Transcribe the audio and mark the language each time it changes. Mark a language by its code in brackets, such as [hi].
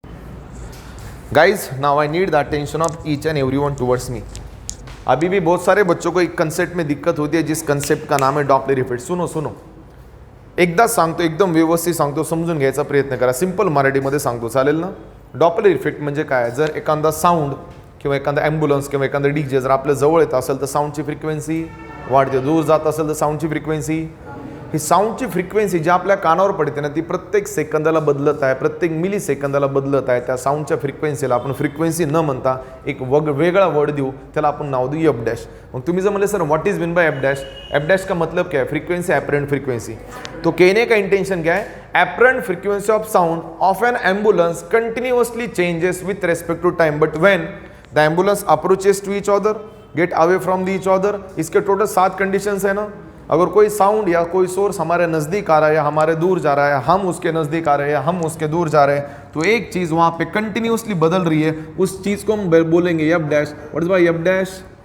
[en] Guys now I need the attention of each and everyone towards me. [hi] अभी भी बहुत सारे बच्चों को एक कंसेप्ट में दिक्कत होती है, जिस कंसेप्ट का नाम है डॉपलर इफेक्ट। [mr] सुनो सुनो, एकदा सांगतो, एकदम व्यवस्थित सांगतो, समजून घ्यायचा प्रयत्न करा, सिंपल मराठीमध्ये सांगतो, चालेल ना? डॉपलर इफेक्ट म्हणजे काय? जर एखादा साऊंड किंवा एखादा ॲम्ब्युलन्स किंवा एखादा डीजे जर आपल्या जवळ येत असेल तर साऊंडची फ्रिक्वेन्सी वाढते, दूर जात असेल तर साऊंडची फ्रिक्वेन्सी, ही साऊंडची फ्रिक्वेन्सी जी आपल्या कानावर पडते ना, ती प्रत्येक सेकंदाला बदलत आहे, प्रत्येक मिली सेकंदाला बदलत आहे। त्या साऊंडच्या फ्रिक्वेन्सीला आपण फ्रिक्वेन्सी न म्हणता एक वेगळा वर्ड देऊ, त्याला आपण नाव देऊ एफ डॅश। मग तुम्ही जर म्हणले [en] sir what is mean by F dash, [hi] F dash का मतलब क्या है? Frequency, apparent frequency. तो कहने का इंटेंशन क्या है? [en] Apparent frequency of sound of an ambulance continuously changes with respect to time, but when the ambulance approaches to each other, get away from the each other. [hi] इसके total 7 conditions है ना। अगर कोई साउंड या कोई source हमारे नज़दीक आ रहा है या हमारे दूर जा रहा है, हम उसके नज़दीक आ रहे हैं या हम उसके दूर जा रहे हैं, तो एक चीज़ वहाँ पे कंटिन्यूसली बदल रही है, उस चीज़ को हम बोलेंगे F dash. [en] What is by F dash?